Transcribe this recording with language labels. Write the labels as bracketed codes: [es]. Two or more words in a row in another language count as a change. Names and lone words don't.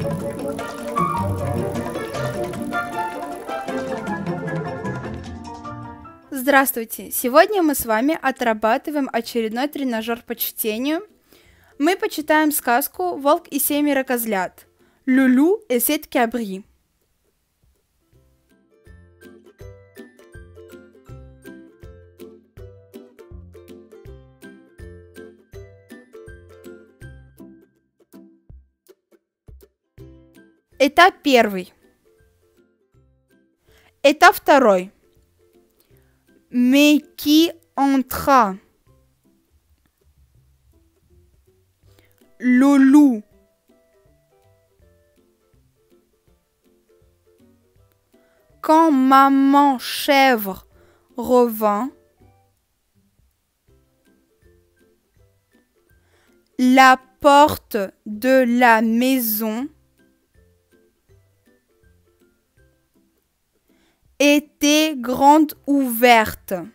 [ru] Здравствуйте! Сегодня мы с вами отрабатываем очередной тренажер по чтению. Мы почитаем сказку «Волк и семеро козлят» [fr] «Le loup et sept cabris». [ru] Этап первый. Этап второй. [fr] Mais qui entra? Le loup. Quand maman chèvre revint, la porte de la maison était grande ouverte.